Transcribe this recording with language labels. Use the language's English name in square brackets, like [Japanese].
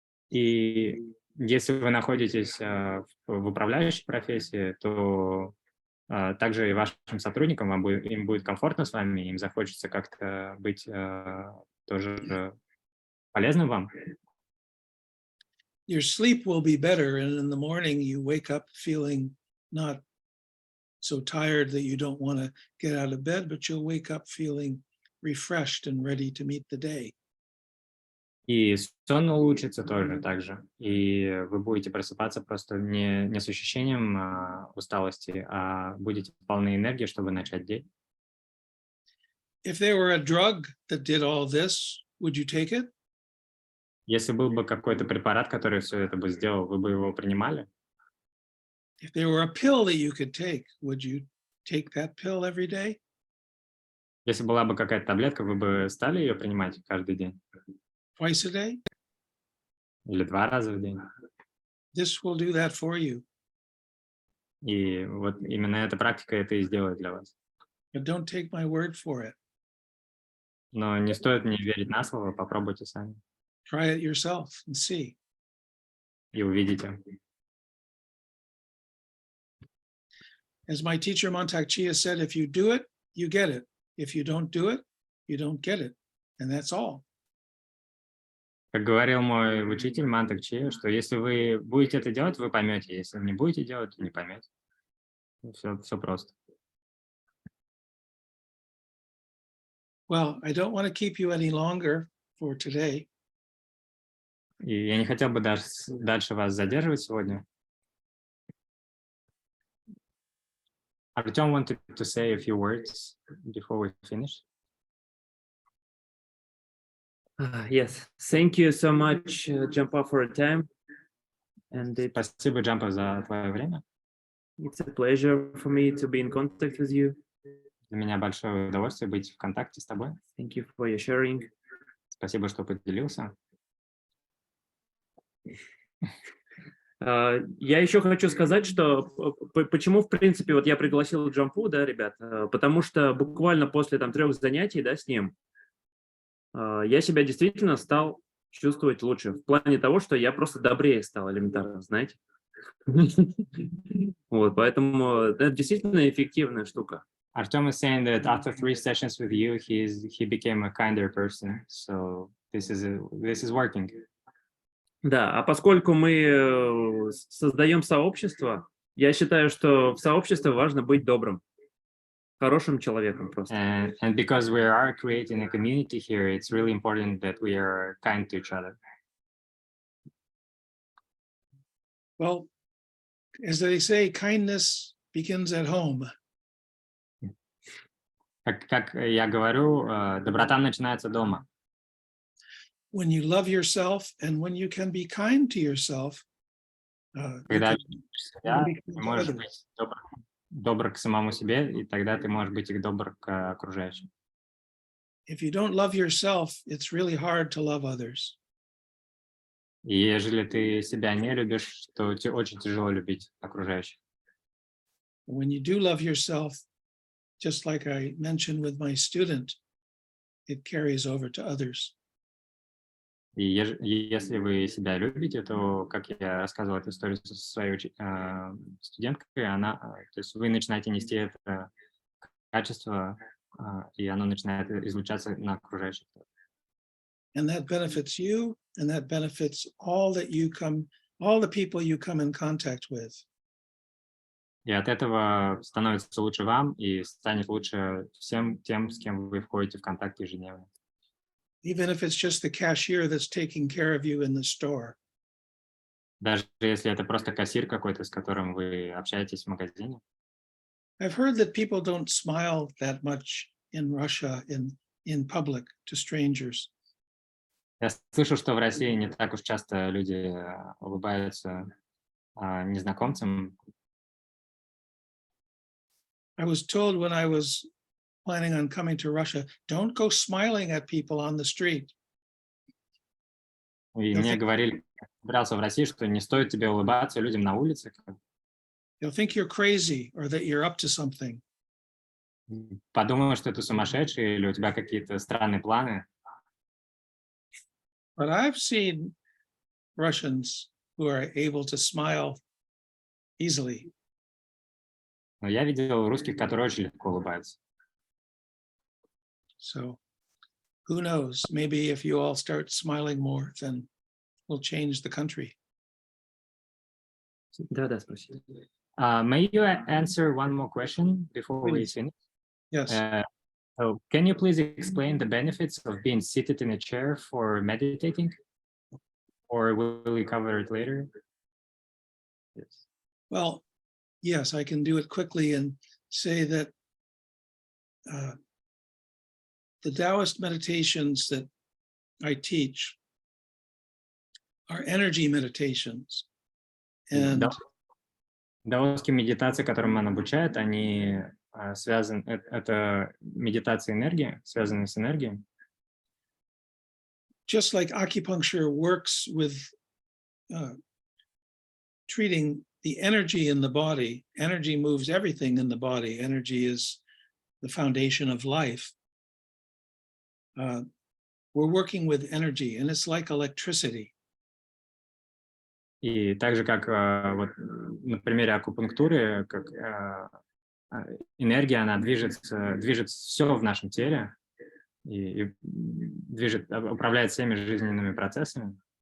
[Russian] И если вы находитесь в управляющей профессии, то также и вашим сотрудникам им будет комфортно с вами, им захочется как-то быть тоже полезным вам. [English] Your sleep will be better, and in the morning you wake up feeling not so tired that you don't want to get out of bed, but you'll wake up feeling refreshed and ready to meet the day. [Russian] И сон улучшится тоже так же. И вы будете просыпаться просто не с ощущением усталости, а будете полны энергии, чтобы начать день. [English] If there were a drug that did all this, would you take it? [Russian] Если был бы какой-то препарат, который все это бы сделал, вы бы его принимали? [English] If there were a pill that you could take, would you take that pill every day? [Russian] Если была бы какая-то таблетка, вы бы стали ее принимать каждый день? [English] Twice a day? [Russian] Или 2 раза в день? [English] This will do that for you. [Russian] И вот именно эта практика это и сделает для вас. [English] But don't take my word for it. [Russian] Но не стоит мне верить на слово, попробуйте сами. [English] Try it yourself and see. [Russian] И увидите. [English] As my teacher Montauk Chia said, if you do it, you get it. If you don't do it, you don't get it. And that's all. [Russian] Как говорил мой учитель Мантек Чи, что если вы будете это делать, вы поймете. Если не будете делать, не поймете. Все просто. [English] Well, I don't want to keep you any longer for today. [Russian] И я не хотел бы дальше вас задерживать сегодня. [English] Артем wanted to say a few words before we finish. Yes, thank you so much, Джампа, for your time. And [Russian] Спасибо, Джампа, за твое время. [English] it's a pleasure for me to be in contact with you. [Russian] Для меня большое удовольствие быть в контакте с тобой. [English] Thank you for your sharing. [Russian] Спасибо, что поделился. Я еще хочу сказать, что почему, в принципе, вот я пригласил Джампу, да, ребят, потому что буквально после 3 занятий, да, с ним, я себя действительно стал чувствовать лучше, в плане того, что я просто добрее стал элементарно, знаете. Вот, поэтому это действительно эффективная штука. [English] Артем is saying that after 3 sessions with you, he became a kinder person. So this is working. [Russian] Да, а поскольку мы создаем сообщество, я считаю, что в сообществе важно быть добрым, хорошим человеком просто. [English] And because we are creating a community here, it's really important that we are kind to each other. Well, as they say, kindness begins at home. [Russian] Как я говорю, доброта начинается дома. [English] When you love yourself and when you can be kind to yourself, [Russian] Когда любишь себя, ты можешь быть добр к самому себе, и тогда ты можешь быть их добр к окружающим. [English] if you don't love yourself, it's really hard to love others. [Russian] И если ты себя не любишь, то тебе очень тяжело любить окружающих. [English] When you do love yourself, just like I mentioned with my student, it carries over to others. [Russian] И если вы себя любите, то, как я рассказывал эту историю со своей студенткой, то есть вы начинаете нести это качество, и оно начинает излучаться на окружающих. [English] And that benefits you, and that benefits all the people you come in contact with. [Russian] И от этого становится лучше вам, и станет лучше всем тем, с кем вы входите в контакт ежедневно. [English] Even if it's just the cashier that's taking care of you in the store. [Russian] Даже если это просто кассир какой-то, с которым вы общаетесь в магазине. [English] I've heard that people don't smile that much in Russia in public to strangers. [Russian] Я слышу, что в России не так уж часто люди улыбаются незнакомцам. [English] I was told when I was planning on coming to Russia, don't go smiling at people on the street. [Russian] И мне говорили, собирался в России, что не стоит тебе улыбаться людям на улице. [English] They'll think you're crazy or that you're up to something. [Russian] Подумаю, что ты сумасшедший или у тебя какие-то странные планы. [English] But I've seen Russians who are able to smile easily. [Russian] Но я видел русских, которые очень легко улыбаются. [English] So who knows? Maybe if you all start smiling more, then we'll change the country. [Russian] Да, спроси. [English] May you answer one more question before we finish? Yes. So can you please explain the benefits of being seated in a chair for meditating? Or will we cover it later? Yes. Well, yes, I can do it quickly and say that the Taoist meditations that I teach are energy meditations. And [Russian] Даосские медитации, которым он обучает, они связаны, это медитация энергии, связанные с энергией. [English] Just like acupuncture works with treating the energy in the body, energy moves everything in the body. Energy is the foundation of life. We're working with energy, and it's like electricity. [Russian] И так же, как вот на примере акупунктуры, как энергия, она движет все в нашем теле и управляет всеми жизненными процессами.